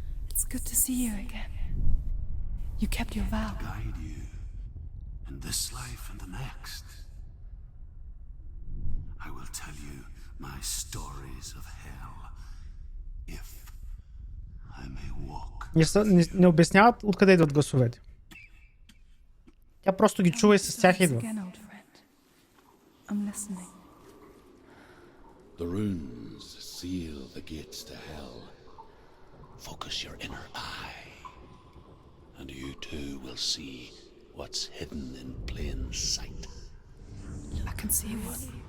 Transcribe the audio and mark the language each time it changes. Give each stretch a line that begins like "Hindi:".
English: It's good to see you again. You kept your vow. Guide you in this life and the next. I will tell you my stories of hell, if I may walk.
Bulgarian: Не обясняват откъде идват гласовете. Тя просто ги чува и с тях идва.
English: Again, old friend. I'm listening. The runes seal the gates to hell. Focus your inner eye, and you too will see what's hidden in plain sight. I can see one.